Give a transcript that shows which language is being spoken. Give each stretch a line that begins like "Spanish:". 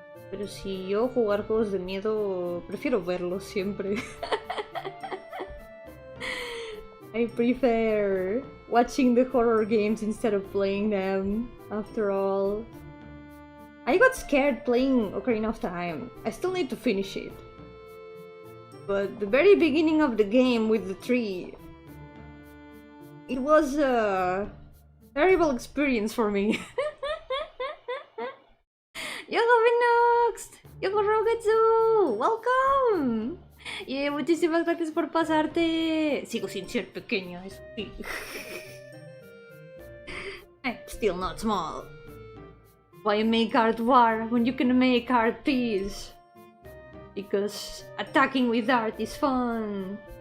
Spanish: Pero si yo jugar juegos de miedo, prefiero verlos siempre.
English: I prefer watching the horror games instead of playing them, after all. I got scared playing Ocarina of Time. I still need to finish it. But the very beginning of the game with the tree, it was a terrible experience for me. Yogo Vinox, Yogo Rogetsu, welcome.
Spanish: Y muchísimas gracias por pasarte. Sigo sin ser pequeña, eso sí.
English: I'm still not small. Why make art war when you can make art peace? Because attacking with art is fun.